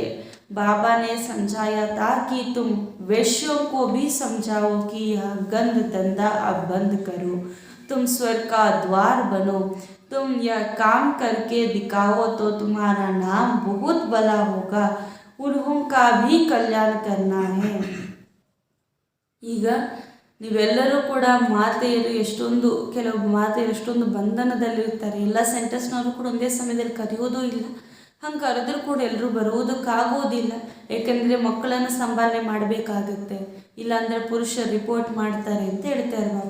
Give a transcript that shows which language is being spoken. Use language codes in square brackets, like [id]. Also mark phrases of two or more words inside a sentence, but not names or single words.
[hi] बाबा ने समझाया था कि तुम वैश्यों को भी समझाओ कि यह गंद धंधा अब बंद करो, तुम स्वर्ग का द्वार बनो. तुम यह काम करके दिखाओ तो तुम्हारा नाम बहुत बड़ा होगा. उन्हों का भी कल्याण करना है. [kn] ಈಗ ನೀವೆಲ್ಲರೂ ಕೂಡ ಮಾತೆಯರು ಎಷ್ಟೊಂದು, ಕೆಲವು ಮಾತೆಯರು ಎಷ್ಟೊಂದು ಬಂಧನದಲ್ಲಿರ್ತಾರೆ. ಎಲ್ಲ ಸೆಂಟರ್ಸ್ನವರು ಕೂಡ ಒಂದೇ ಸಮಯದಲ್ಲಿ ಕರೆಯೋದೂ ಇಲ್ಲ. ಹಂಗೆ ಕರೆದ್ರೂ ಕೂಡ ಎಲ್ಲರೂ ಬರುವುದಕ್ಕಾಗೋದಿಲ್ಲ. ಏಕೆಂದರೆ ಮಕ್ಕಳನ್ನು ಸಂಭಾಲನೆ ಮಾಡಬೇಕಾಗುತ್ತೆ, ಇಲ್ಲಾಂದರೆ ಪುರುಷರು ರಿಪೋರ್ಟ್ ಮಾಡ್ತಾರೆ ಅಂತ ಹೇಳ್ತಾರೆ ಬಾಬಾ.